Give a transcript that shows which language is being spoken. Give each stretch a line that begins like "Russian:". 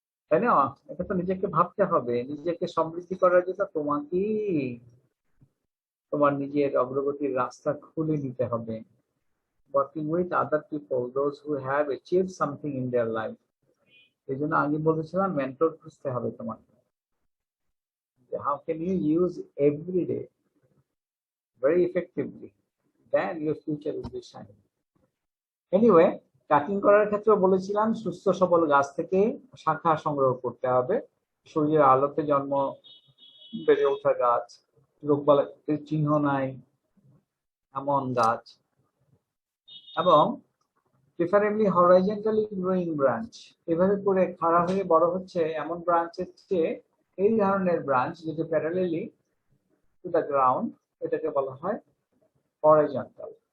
Bangla: তাই না? এটা তো নিজেকে ভাবতে হবে, নিজেকে সমৃদ্ধি করার জন্য তোমাকেই তোমার নিজের অগ্রগতির রাস্তা খুলে নিতে হবে।
English: Working with other people, those who have achieved something in their life.
Bangla: এই জন্য আগে বলেছিলাম মেন্টর খুঁজতে হবে তোমাকে।
English: How can you use every day very effectively, then your future will be shining.
Bangla: Anyway, cutting করার ক্ষেত্রে বলেছিলাম সুস্থ সবল গাছ থেকে শাখা সংগ্রহ করতে হবে, সূর্যের আলোতে জন্ম বেড়ে ওঠা গাছ, রোগবালাইয়ের চিহ্ন নাই এমন গাছ। এবং প্রিফারেবলি হরাইজন্টালি গ্রোয়িং ব্রাঞ্চ, এভাবে করে খাড়া হয়ে বড় হচ্ছে এমন ব্রাঞ্চের চেয়ে এই ধরনের ব্রাঞ্চ যদি প্যারালেলি টু দ্য গ্রাউন্ড, এটাকে বলা হয় হরাইজন্টাল।